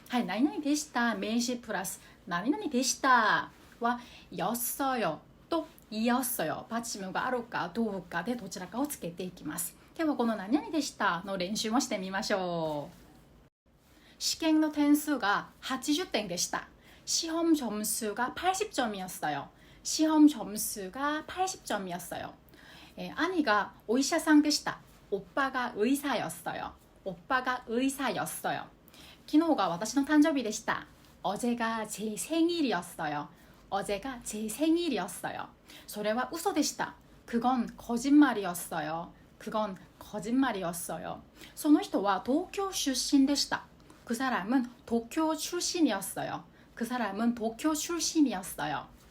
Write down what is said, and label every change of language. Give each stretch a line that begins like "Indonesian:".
Japanese: はい、何々でした名詞プラス何々でしたは였어요と이었어요 받침があるかどうかでどちらかをつけていきます。ではこの何々でしたの練習もしてみましょう。試験の点数が80点でした。
Korean: 시험 점수가 80점이었어요. 시험 점수가 80점이었어요. 아니가 의사상
Japanese: でした.
Korean: 오빠가 의사였어요. 오빠가 의사였어요.
Japanese: 昨日が私の誕生日でした.
Korean: 어제가 제 생일이었어요. 어제가 제 생일이었어요.
Japanese: それは嘘でした.
Korean: 그건 거짓말이었어요. 그건 거짓말이었어요.
Japanese: その人は東京出身でした.
Korean: 그 사람은 도쿄 출신이었어요. 그 사람은 도쿄 출신이었어요.